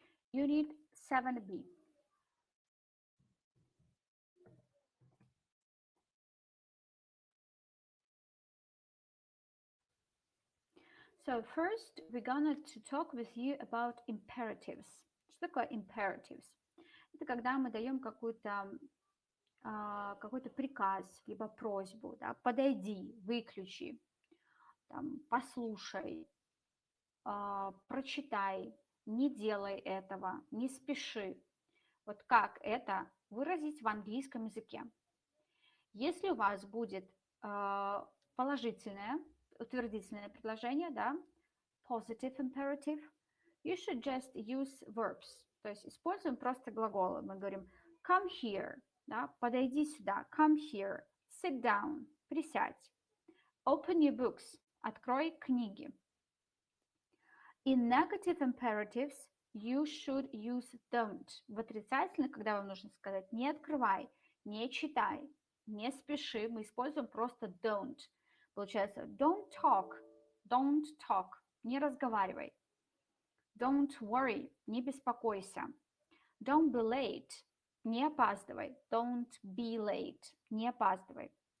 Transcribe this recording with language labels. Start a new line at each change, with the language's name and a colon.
English: Unit 7B. So first we're gonna to talk with you about imperatives.
Russian: Что такое imperatives? Это когда мы даем какой-то приказ, либо просьбу, да, подойди, выключи, там, послушай, прочитай, не делай этого, не спеши. Вот как это выразить в английском языке? Если у вас будет положительное, утвердительное предложение, да,
English: positive imperative, you should just use verbs.
Russian: То есть используем просто глаголы. Мы говорим
English: come here,
Russian: да, подойди сюда, come here,
English: sit down,
Russian: присядь.
English: Open your books,
Russian: открой книги.
English: In negative imperatives, you should use don't.
Russian: В отрицательных, когда вам нужно сказать не открывай, не читай, не спеши, мы используем просто don't. Получается
English: don't talk,
Russian: не разговаривай.
English: Don't worry,
Russian: не беспокойся.
English: Don't be late,
Russian: не опаздывай.
English: Don't be late,
Russian: не опаздывай.